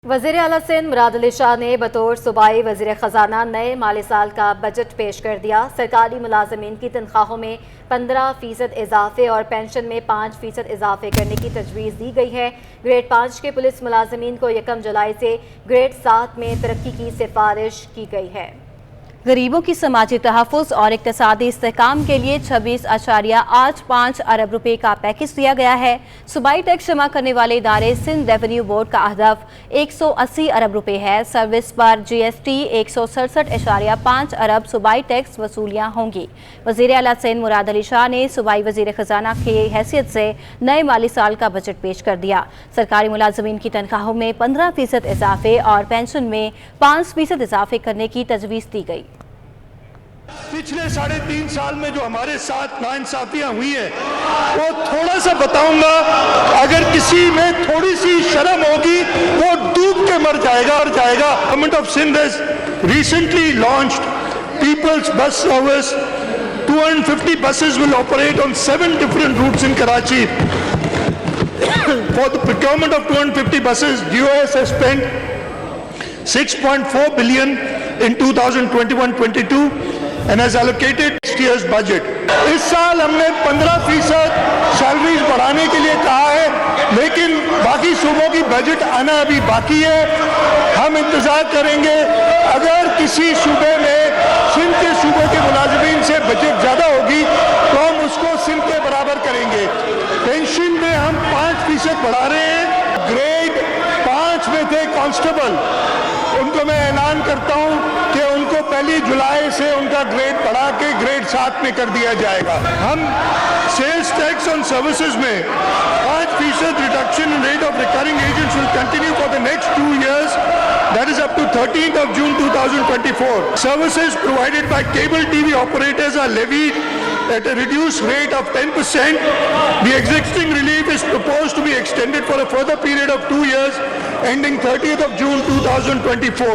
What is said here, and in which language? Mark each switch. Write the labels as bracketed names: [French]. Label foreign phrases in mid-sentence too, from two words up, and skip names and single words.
[Urdu] وزیر اعلیٰ سندھ مراد علی شاہ نے بطور صوبائی وزیر خزانہ نئے مالی سال کا بجٹ پیش کر دیا. سرکاری ملازمین کی تنخواہوں میں 15% اضافے اور پنشن میں 5% اضافے کرنے کی تجویز دی گئی ہے. گریڈ 5 کے پولیس ملازمین کو 1 جولائی سے گریڈ 7 میں ترقی کی سفارش کی گئی ہے. غریبوں کی سماجی تحفظ اور اقتصادی استحکام کے لیے 26.85 ارب روپے کا پیکج دیا گیا ہے. صوبائی ٹیکس جمع کرنے والے ادارے سندھ ریونیو بورڈ کا ہدف 180 ارب روپے ہے. سروس پر GST 167.5 ارب صوبائی ٹیکس وصولیاں ہوں گی. وزیر اعلیٰ سندھ مراد علی شاہ نے صوبائی وزیر خزانہ کی حیثیت سے نئے مالی سال کا بجٹ پیش کر دیا. سرکاری ملازمین کی تنخواہوں میں 15% اضافے اور پنشن میں 5% اضافے کرنے کی تجویز دی گئی. پچھلے 3.5 سال میں جو ہمارے ساتھ ناانصافیاں ہوئی ہیں وہ تھوڑا سا بتاؤں گا. اگر کسی میں تھوڑی سی شرم ہوگی وہ ڈوب کے مر جائے گا. [English] Government of Sindh has recently launched Peoples Bus Service. 250 buses will operate on 7 different routes in Karachi. For the procurement of 250 buses, DOS has spent 6.4 billion in 2021-22 and has allocated next year's budget. [Urdu] اس سال ہم نے 15% سیلریز بڑھانے کے لیے کہا ہے، لیکن باقی صوبوں کی بجٹ آنا ابھی باقی ہے. ہم انتظار کریں گے. اگر کسی صوبے میں سندھ کے صوبے کے ملازمین سے بجٹ زیادہ ہوگی تو ہم اس کو سندھ کے برابر کریں گے. پنشن میں ہم 5% بڑھا رہے ہیں. گریڈ 5 میں تھے کانسٹیبل، ان کو میں اعلان کرتا ہوں کہ ان کو 1 جولائی سے ان کا گریڈ بڑھا کے گریڈ 7 میں کر دیا جائے گا. [English] हम sales tax on services in 5% reduction in rate of recurring agents will continue for the next 2 years. That is up to 13th of June 2024. Services provided by cable TV operators are levied at a reduced rate of 10%. The existing relief is proposed to be extended for a further period of 2 years, ending 30th of June 2024.